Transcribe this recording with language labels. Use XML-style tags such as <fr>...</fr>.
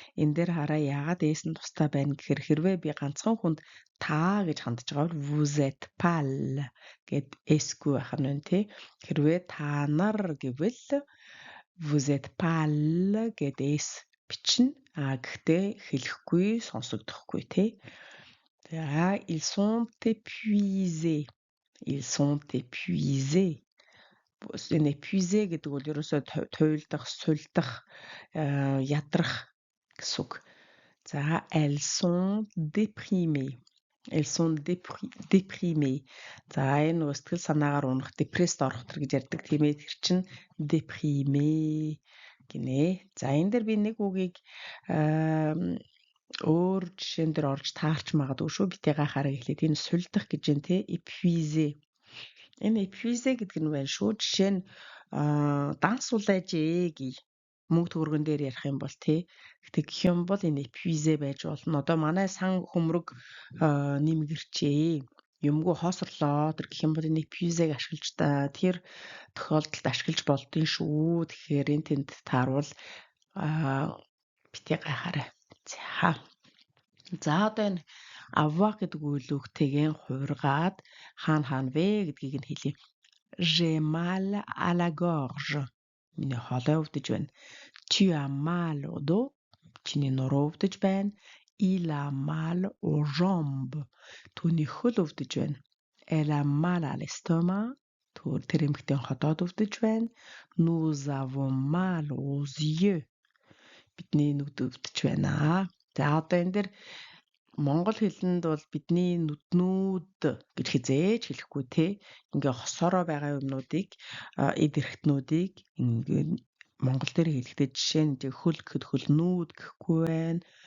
<mn>Энэ дээр хараа яагаад ээсэн тустай байна гэхээр хэрвээ би ганцхан хүнд та гэж хандж байгаа бол</mn> <fr>vous êtes pâle</fr> <mn>гэд эсгүй байх нь байна тий. Хэрвээ та нар гэвэл</mn> <fr>vous êtes pâle</fr> <mn>гэд эс бичнэ. Гэхдээ хэлэхгүй, сонсогдохгүй тий.</mn> <fr>За ils sont épuisés. Ils sont épuisés.</fr> <mn>Энэ épuisé гэдэг бол ерөөсөө туйлдах, сулдах, ядрах гэсэн үг.</mn> <fr>За elles sont déprimées. Elles sont déprimées.</fr> <mn>За энэ нөгөө сэтгэл санаагаар унах, депресд орох гэж ярьдаг тийм ээ. Тэр чинь déprimé гинэ. За энэ дээр би нэг үгийг өөр жишээн дээр орж таарч магадгүй шүү. Битээ гайхаараа эхлээд энэ сулдах гэж юм те.</mn> <fr>Épuisé.</fr> <mn>Энэ épuisé гэдэг нь байна шүү. Жишээ нь данс улайжээ гэх мөнгө төгрөгөн дээр ярих юм бол тий. Гэтэ гэх юм бол энэ épuisé байж болно. Одоо манай сан хөмрөг нэмгэрчээ. Юмгүй хоосорлоо. Тэр гэх юм бол энэ épuisé-г ашиглаж тэр тохиолдолд ашиглаж болдгийн шүү. Тэгэхээр энэ тэнд тааруул битээ гайхаарай. За одоо энэ avoir гэдэг үйлүүгтэйгээ хуургаад хаана вэ гэдгийг нь хэлье.</mn> <fr>J'ai mal à la gorge.</fr> <mn>Миний хоолой өвдөж байна.</mn> <fr>Tu as mal au dos.</fr> <mn>Чиний нуруу өвдөж байна.</mn> <fr>Il a mal aux jambes.</fr> <mn>Түүний хөл өвдөж байна.</mn> <fr>Elle a mal à l'estomac.</fr> <mn>Тэр эмэгтэй ходоод өвдөж байна.</mn> <fr>Nous avons mal aux yeux.</fr> <mn>Бидний нүд өвдөж байна. За одоо энэ дэр Монгол хэлэнд бол бидний нүднүүд гэж хизээж хэлэхгүй те. Ингээ хосоороо байгаа юмнуудыг эд эрхтнүүдийг ингээ Монгол дээр хэлэхдээ жишээ нь хөл гэхэд хөлнүүд гэхгүй байна.</mn>